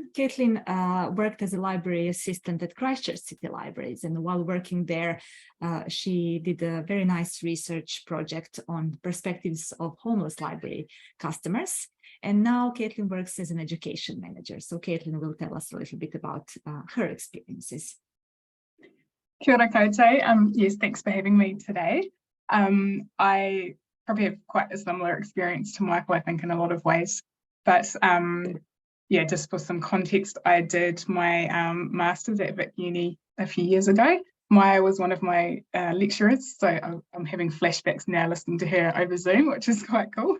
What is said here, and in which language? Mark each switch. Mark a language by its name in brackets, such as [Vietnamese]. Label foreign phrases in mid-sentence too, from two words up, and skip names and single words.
[English] Caitlin worked as a library assistant at Christchurch City Libraries, and while working there, she did a very nice research project on perspectives of homeless library customers. And now Caitlin works as an education manager. So Caitlin will tell us a little bit about her experiences. [Māori] Kia ora koutou. [English] Yes, thanks for having me today. I probably have quite a similar experience to Michael, I think, in a lot of ways. But yeah, just for some context, I did my master's at Vic Uni a few years ago. Maya was one of my lecturers, so I'm having flashbacks now listening to her over Zoom, which is quite cool.